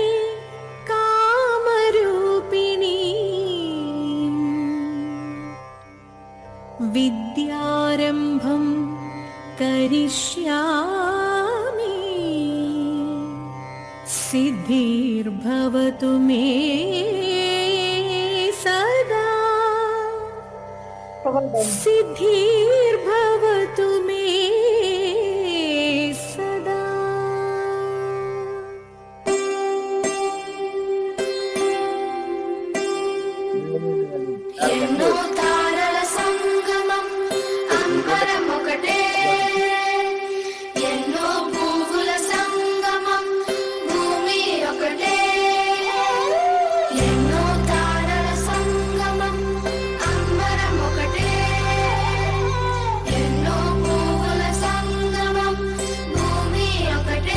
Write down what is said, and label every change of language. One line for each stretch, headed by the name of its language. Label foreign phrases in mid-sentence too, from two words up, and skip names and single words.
Sanskrit: कामरूपिणी विद्यारम्भं करिष्यामि सिद्धिर्भवतु मे सदा सिद्धिर्भवतु मे सदा।
Telugu: ఎన్నో తారల సంగమం అంబరమొకటే, ఎన్నో పువ్వుల సంగమం భూమి ఒకటే, ఎన్నో తారల సంగమం అంబరమొకటే, ఎన్నో పువ్వుల సంగమం భూమి ఒకటే.